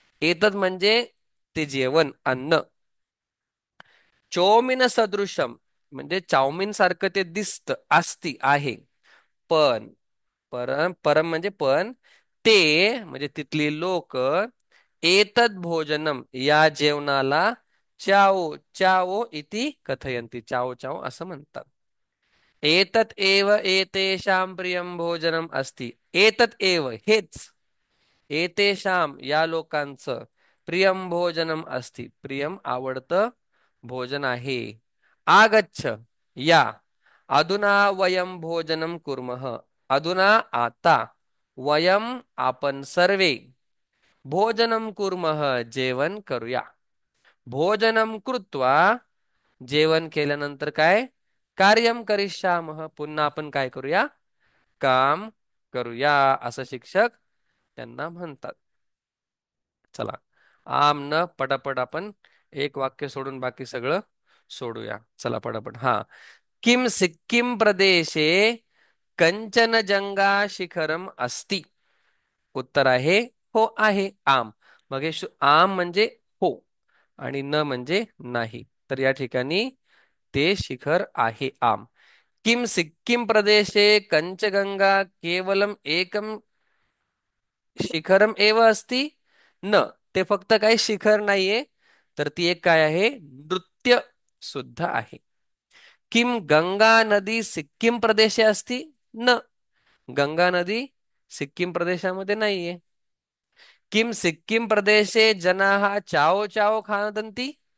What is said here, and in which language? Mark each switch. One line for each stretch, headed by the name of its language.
Marathi: एतत् म्हणजे ते जेवण, अन्न.
Sanskrit: चौमीन सदृशम
Marathi: म्हणजे चाउमीन सारखं ते दिसत असती आहे. पण परम परम म्हणजे पण, ते म्हणजे तिथली लोक
Sanskrit: एतद भोजनम
Marathi: या जेवणाला चाओ चाओ
Sanskrit: इति कथयंती,
Marathi: चाओ चाओ असं म्हणतात.
Sanskrit: एतत एव एतेषां प्रियं भोजनम अस्ति.
Marathi: एतत एव हेच, एतेषां या लोकांचं
Sanskrit: प्रियम भोजनम अस्ति
Marathi: प्रियम आवडतं भोजन आहे.
Sanskrit: आगच्छ या, अधुना वयम भोजनम कुर्मः.
Marathi: अधुना आता, वयम आपण सर्वे,
Sanskrit: भोजनम कुर्मः
Marathi: जेवण करूया.
Sanskrit: भोजनम कृत्वा
Marathi: जेवण केल्यानंतर काय?
Sanskrit: कार्यम करिष्यामः
Marathi: पुन्हा आपण काय करूया? काम करूया असं शिक्षक त्यांना म्हणतात. चला, आम न पटापट आपण एक वाक्य सोडून बाकी सगळं सोडूया. चला पटापट.
Sanskrit: हा, किम सिक्कीम प्रदेशे कंचनजंगा शिखरम अस्ति?
Marathi: उत्तर आहे हो आहे. आम, मग हे आम म्हणजे हो आणि न म्हणजे नाही. तर या ठिकाणी ते शिखर आहे आम.
Sanskrit: किम सिक्कीम प्रदेशे कंचगंगा केवलम एकम शिखरम एव अस्ति?
Marathi: न, ते फक्त काही शिखर नाहीये, तर ती एक काय आहे? नृत्य सुद्धा आहे.
Sanskrit: किम गंगा नदी सिक्कीम प्रदेशे अस्ति?
Marathi: न, गंगा नदी सिक्कीम प्रदेशामध्ये नाहीये.
Sanskrit: किम सिक्कीम प्रदेशे जनाः चाओ चाओ खादन्ति?